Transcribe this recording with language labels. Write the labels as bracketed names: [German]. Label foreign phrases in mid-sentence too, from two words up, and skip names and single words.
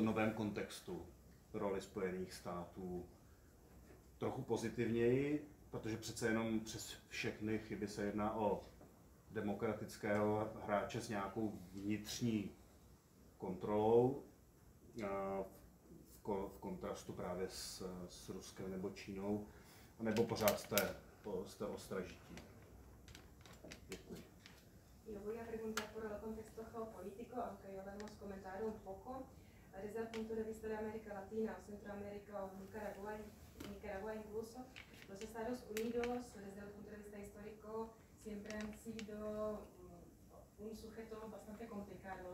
[Czech] novém kontextu roli Spojených států trochu pozitivněji, protože přece jenom přes všechny chyby se jedná o demokratického hráče s nějakou vnitřní kontrolou v kontrastu právě s Ruskem nebo Čínou, nebo pořád jste ostražití? Děkuji. [Italian] Io voglio [Spanish] preguntare por el contexto geopolítico, aunque yo lo hemos comentado un poco. Desde el punto de vista de América Latina o Centroamérica o Nicaragua incluso, los Estados Unidos, desde el punto de vista histórico, siempre han sido un sujeto bastante complicado.